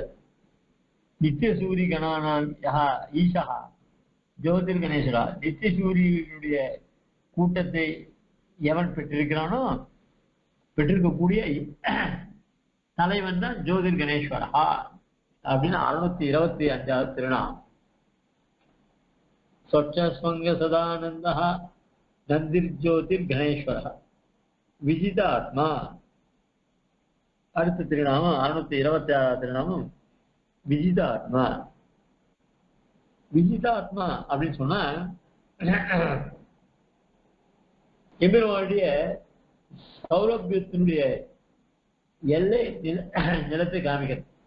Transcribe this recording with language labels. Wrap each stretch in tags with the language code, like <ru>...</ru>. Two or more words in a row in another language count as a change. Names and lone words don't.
<sa>नित्य सूरि गणानाम् ईशः ज्योतिर् गणेश्वरः.</sa> <ta>நித்திய சூரியனுடைய கூட்டத்தை எவன் பெற்றிருக்கிறானோ பெற்றிருக்கக்கூடிய தலைவன் தான் ஜோதிர் கணேஸ்வரா அப்படின்னு 625வது திருநாமம்.</ta> <sa>स्वच्छस्वंग सदानंदः नंदिर्ज्योतिर्गणेश्वरः विजित आत्मा.</sa> <ta>அடுத்த திருநாமம் 626வது திருநாமம் விஜித ஆத்மா. விஜித ஆத்மா அப்படின்னு சொன்னா எம்பெருமானுடைய சௌலபியத்தினுடைய எல்லை நிலத்தை காமிக்கிறது.</ta>